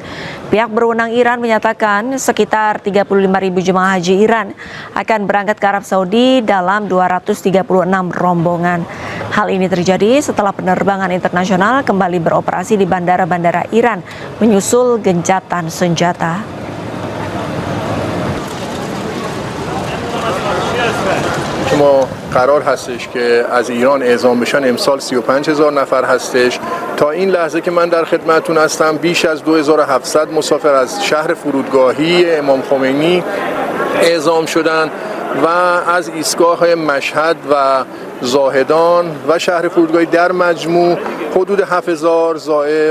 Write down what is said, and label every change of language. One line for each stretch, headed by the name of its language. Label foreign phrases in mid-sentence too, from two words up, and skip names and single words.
Indonesian: Pihak berwenang Iran menyatakan sekitar 35.000 jemaah haji Iran akan berangkat ke Arab Saudi dalam 236 rombongan. Hal ini terjadi setelah penerbangan internasional kembali beroperasi di bandara-bandara Iran menyusul gencatan senjata.
Persian: ما قرار هستش که از ایران اعزام بشن امسال 35,000 نفر هستش. تا این لحظه که من در خدمتتون هستم بیش از 2700 مسافر از شهر فرودگاهی امام خمینی اعزام شدن و از ایستگاه‌های مشهد و زاهدان و شهر فرودگاهی در مجموع حدود 7000 زائر